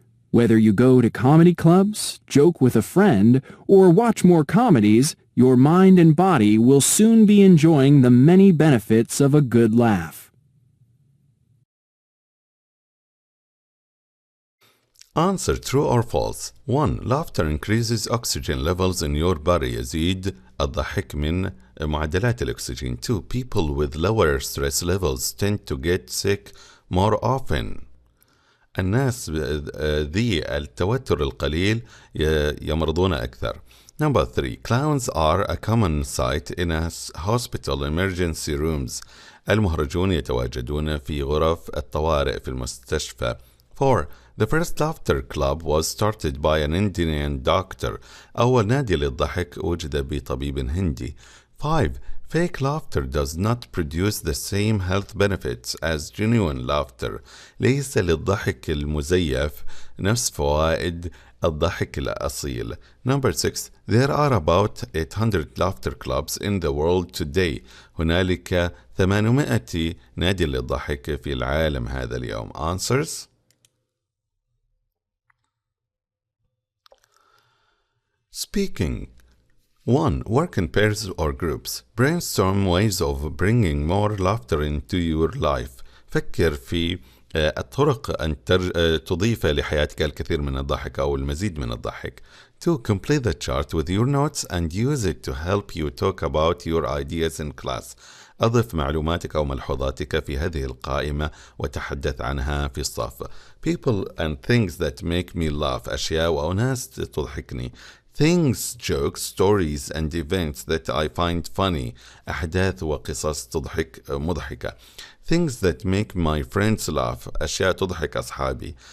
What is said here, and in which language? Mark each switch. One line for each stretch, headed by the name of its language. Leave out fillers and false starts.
English: Whether you go to comedy clubs, joke with a friend, or watch more comedies, your mind and body will soon be enjoying the many benefits of a good laugh. Answer true or false. 1. Laughter increases oxygen levels in your body.
Arabic: يزيد الضحك من معدلات الأكسجين.
English: 2. People with lower stress levels tend to get sick more often.
Arabic: الناس ذي التوتر القليل يمرضون أكثر.
English: Number 3. Clowns are a common sight in a hospital emergency rooms.
Arabic: المهرجون يتواجدون في غرف الطوارئ في المستشفى.
English: 4. The first laughter club was started by an Indian doctor.
Arabic: أول نادي للضحك وجد بطبيب هندي.
English: 5. Fake laughter does not produce the same health benefits as genuine laughter.
Arabic: ليس للضحك المزيف نفس فوائد الضحك الأصيل.
English: Number 6. There are about 800 laughter clubs in the world today.
Arabic: هنالك 800 نادي للضحك في العالم هذا اليوم.
English: Answers. Speaking. 1. Work in pairs or groups. Brainstorm ways of bringing more laughter into your life.
Arabic: فكر في الطرق أن تضيف لحياتك الكثير من الضحك أو المزيد من الضحك.
English: 2. Complete the chart with your notes and use it to help you talk about your ideas in class.
Arabic: أضف معلوماتك أو ملحوظاتك في هذه القائمة وتحدث عنها في الصف.
English: People and things that make me laugh.
Arabic: أشياء أو ناس تضحكني.
English: Things, jokes, stories and events that I find funny.
Arabic: أحداث وقصص مضحكة.
English: Things that make my friends laugh.
Arabic: أشياء تضحك أصحابي.